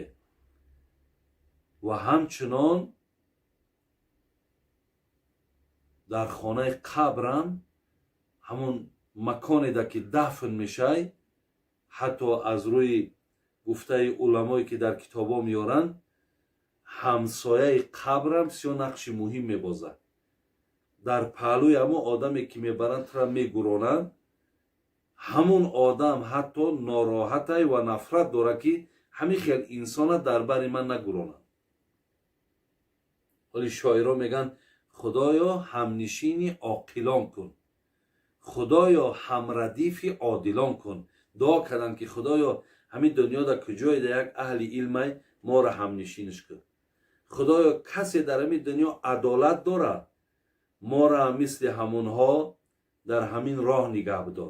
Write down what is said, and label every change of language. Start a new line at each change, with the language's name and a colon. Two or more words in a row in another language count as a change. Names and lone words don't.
Tajik: ва ҳамчунон дар хонаи қабрам ҳамун маконеда ки дафн мешай, ҳатто аз рӯи гуфтаи уламое ки дар китобо меёранд, ҳамсояи қабрам бисёр нақши муҳим мебозад. дар паҳлӯи ҳамон одаме ки мебаранд тура мегуронанд, ҳамун одам ҳатто нороҳатай ва нафрат дорад ки ҳамин хел инсона дар бари ман нагуронад.
Persian: ولی شاعرها میگن خدایا همنشینی عاقلان کن، خدایا همردیفی عادلان کن. دعا کردن که خدایا همین دنیا در کجای در یک اهل علم ما را همنشینش کن. خدایا کسی در همین دنیا عدالت داره، ما را مثل همونها در همین راه نگه بدار.